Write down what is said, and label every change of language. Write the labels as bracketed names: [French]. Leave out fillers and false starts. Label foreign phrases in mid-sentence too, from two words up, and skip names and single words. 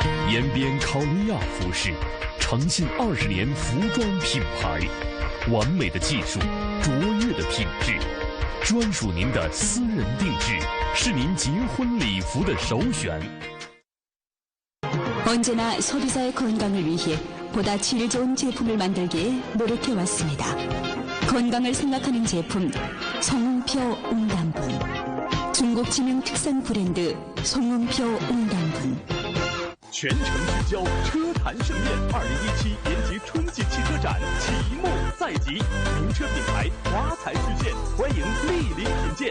[Chinese] 延边考利亚服饰，诚信20年服装品牌，完美的技术，卓越的品质，专属您的私人定制，是您结婚礼服的首选。 [Korean] 언제나 소비자의 건강을 위해 보다 질 좋은 제품을 만들기에 노력해왔습니다. 건강을 생각하는 제품 송웅표 웅담분, 중국 知名 특산 브랜드 송웅표 웅담분. [Chinese] 全城聚焦车坛盛宴，2017延吉春季汽车展启幕在即，名车品牌华彩实现，欢迎莅临品鉴。